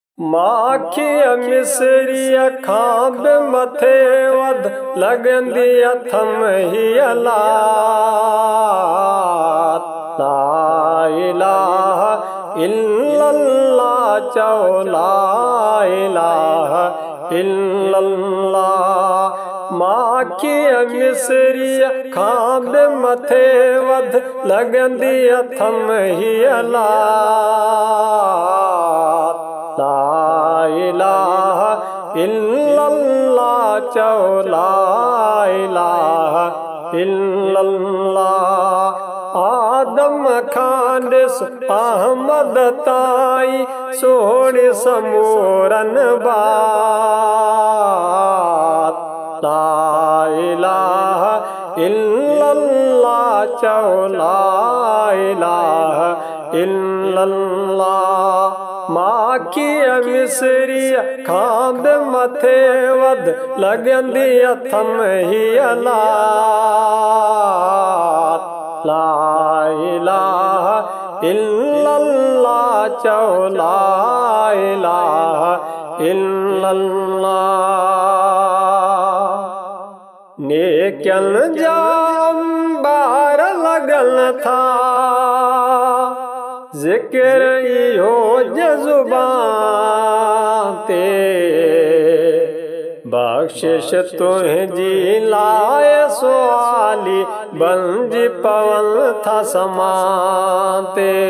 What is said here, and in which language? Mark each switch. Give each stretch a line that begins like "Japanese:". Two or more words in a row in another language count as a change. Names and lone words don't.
Sindhi: माखी मिसरी खां बि मथे वध लॻंदी अथम हीअ लात।
Arabic: لا إله إلا الله चओ لا إله إلا الله.
Sindhi: माखी मिसरी खां बि मथे वध लॻंदी अथम हीअ लात।
Arabic: لا إله إلا الله चओ لا إله إلا الله.
Sindhi: आदम खां ॾिस अहमद ताईं सोणी समूरन बात।
Arabic: لا إله إلا الله चओ لا إله إلا الله.
Sindhi: माखी मिसरी खां बि मथे वध लॻंदी अथम हीअ लात।
Arabic: لا إله إلا الله चओ لا إله إلا الله.
Sindhi: नेकियनि जा अंबार लॻल था ज़िक्र इहो ज़ुबान ते। बख़्शिश तुंहिंजी लाइ सुआली बणिजी पवनि था समान ते।